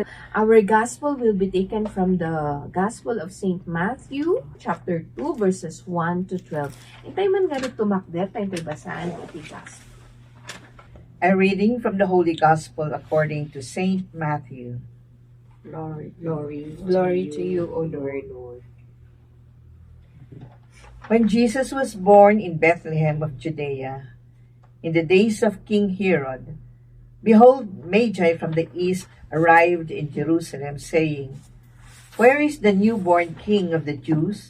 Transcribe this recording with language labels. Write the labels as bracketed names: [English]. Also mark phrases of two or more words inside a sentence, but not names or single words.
[English] Our gospel will be taken from the Gospel of St. Matthew, chapter 2, verses 1 to 12. [Iloko] Itay man nga rin tumakder, tayo basaan iti gospel. [English] A reading from the Holy Gospel according to St. Matthew. Glory to you, O Lord. When Jesus was born in Bethlehem of Judea, in the days of King Herod, behold, Magi from the east arrived in Jerusalem, saying, Where is the newborn King of the Jews?